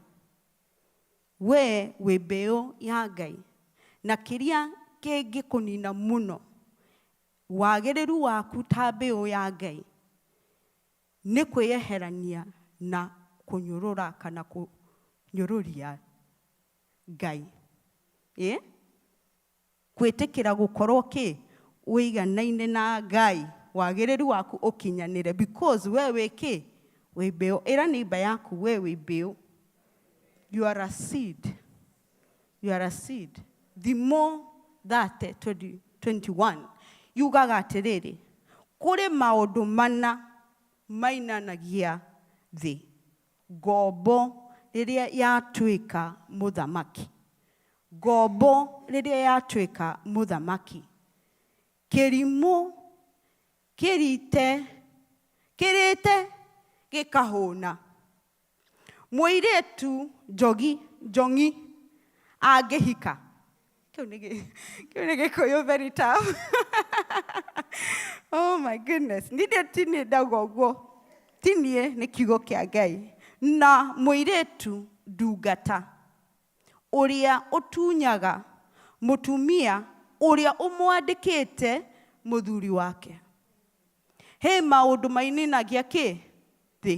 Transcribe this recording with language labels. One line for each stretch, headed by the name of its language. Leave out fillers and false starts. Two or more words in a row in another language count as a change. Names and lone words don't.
Kikuyu: We mbeu ya Ngai na kiria kingi kunina muno wagiriru waku ta mbeu ya Ngai ni kweyeherania na kunyurura kana kunyururia Ngai. Kwetekera gukorwo uiganaine na Ngai wagĩrĩru waku ũkinyanĩre, because we wĩkĩ wĩ mbĩũ. Ĩra neighbor yaku we wĩ mbĩũ.
English: You are a seed. You are a seed. The more that
Kikuyu: 2021 yugaga atĩrĩrĩ, kũrĩ maũndũ mana mainanagia thĩ. Ngombo rĩrĩa yatuĩka mũthamaki. Ngombo rĩrĩa yatuĩka mũthamaki. Kĩrimũ kĩrĩte gĩkahũna. Mũirĩtu Njongi angĩhika. Kĩu nĩ Gĩkũyũ
English: very tough. Oh my goodness.
Kikuyu: Nindĩ ndauga ũguo. Tinie nĩ kiugo kĩa Ngai. Na mũirĩtu ndungata ũrĩa ũtunyaga mũtumia ũrĩa ũmwandĩkĩte mũthuri wake. He maũndũ maininagia kĩ thĩ.